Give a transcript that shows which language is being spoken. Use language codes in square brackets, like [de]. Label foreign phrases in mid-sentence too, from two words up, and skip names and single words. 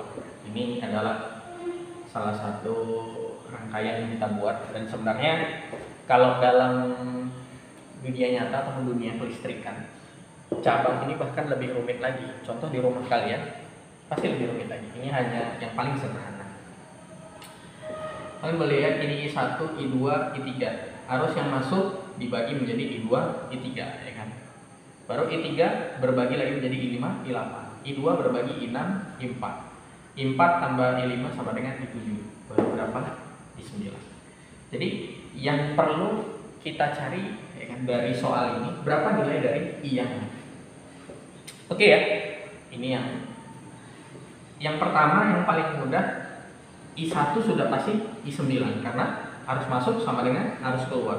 [id] Ini adalah salah satu rangkaian yang kita buat, dan sebenarnya kalau dalam dunia nyata atau dunia kelistrikan, cabang ini bahkan lebih rumit lagi. Contoh di rumah kalian pasti lebih rumit lagi. Ini hanya yang paling sederhana. Kalian melihat ini I1, I2, I3. Arus yang masuk dibagi menjadi I2, I3, ya kan? Baru I3 berbagi lagi menjadi I5, I8. I2 berbagi I6, I4. I4 tambah I5 sama dengan I7. Baru berapa? I9. Jadi yang perlu kita cari ya kan, dari soal ini, berapa nilai dari I yang ini. Oke ya. Ini yang pertama, yang paling mudah, I1 sudah pasti I9 karena arus masuk sama dengan arus keluar.